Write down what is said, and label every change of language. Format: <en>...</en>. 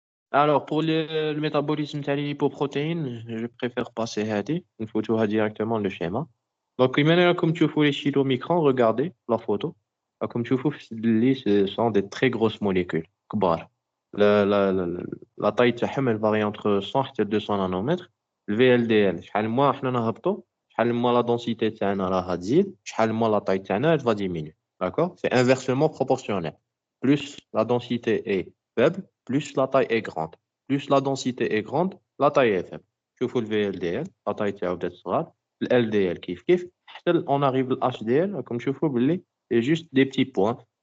<fr>Alors pour le métabolisme تاع les lipoprotéines, je préfère passer</fr> <ar>هذه نفوتوها</ar> <fr>directement le schéma. Donc comme</fr> <ar>تشوفوا</ar> <fr>les chylomicrons, regardez la photo. Comme</fr> <ar>تشوفوا اللي</ar> <fr>ce sont des très grosses molécules</fr> <ar>كبار.</ar> <fr>La taille</fr> <ar>تاعهم</ar> <fr>elle varie entre 100</fr> <ar>حتى</ar> <fr>200 nanomètres.</fr> <ar>Le VLDL شحال ما حنا نهبطوا شحال ما</ar> <fr>la densité</fr> <ar>تاعنا راها تزيد شحال ما</ar> <fr>la taille</fr> <ar>تاعنا</ar> <fr>elle va diminuer. D'accord? C'est inversement proportionnel. Plus la densité est faible, plus la taille est grande. Plus la densité est grande, la taille est faible.</fr> <ar>شوفوا</ar> <fr>le VLDL la taille</fr> <ar>تاعو بدات تصغر.</ar> <fr>Le LDL</fr> <ar>كيف حتى</ar> <fr>on arrive au HDL comme</fr> <ar>تشوفوا باللي</ar> <fr>c'est juste des petits points.</fr>